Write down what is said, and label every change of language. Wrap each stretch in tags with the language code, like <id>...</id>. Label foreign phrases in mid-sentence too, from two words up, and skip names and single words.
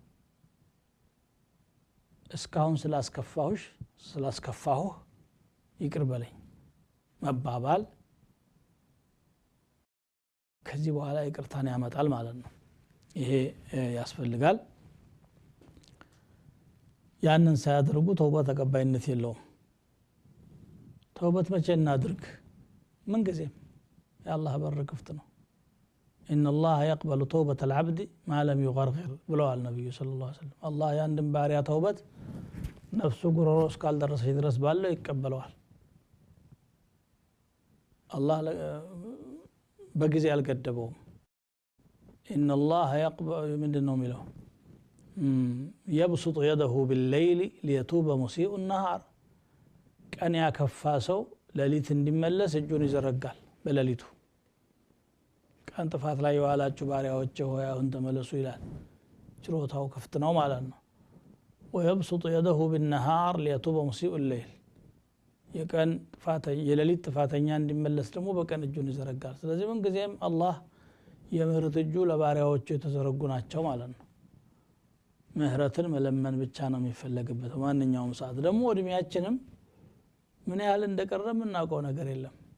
<am>እስካሁን ስላስከፋሁህ ይቅር በለኝ መባባል ከዚህ በኋላ ይቅርታን ያመጣል ማለት ነው ይሄ ያስፈልጋል ያንን ሳያደርጉ ተውበት ተቀባይነት የለውም ተውበት መቼ እናድርግ ምን ጊዜም የአላህ በር ክፍት ነው</am> <ar>إن الله يقبل توبة العبد ما لم يغرغر</ar> <am>ብለዋል ነብዩ</am> <ar>صلى الله عليه وسلم</ar> <am>አላህ ያንድን ባሪያ ተውበት ነፍሱ ጉሮሮስ ካልደረሰ ድረስ ባለው ይቀበለዋል አላህ በጊዜ አልገደበውም</am> <ar>إن الله يقبل</ar> <am>ምንድነው የሚለው</am> <ar>يبسط يده بالليل ليتوب مسيء النهار</ar> <am>ቀን ያከፋ ሰው ሌሊት እንዲመለስ እጁን ይዘረጋል በሌሊቱ ቀን ጥፋት ላይ የዋላችሁ ባሪያዎች ሆይ አሁን ተመለሱ ይላል ችሎታው ክፍት ነው ማለት ነው</am> <ar>ويبسط يده بالنهار ليتوب مسيء الليل</ar> <am>የቀን ጥፋተኛ የሌሊት ጥፋተኛ እንዲመለስ ደግሞ በቀን እጁን ይዘረጋል ስለዚህ ምን ጊዜም አላህ የምህረት እጁ ለባሪያዎቹ የተዘረጉ ናቸው ማለት ነው ምህረትን መለመን ብቻ ነው የሚፈልግበት ማንኛውም ሰዓት ደግሞ እድሜያችንም ምን ያህል እንደቀረም እናውቀው ነገር የለም</am>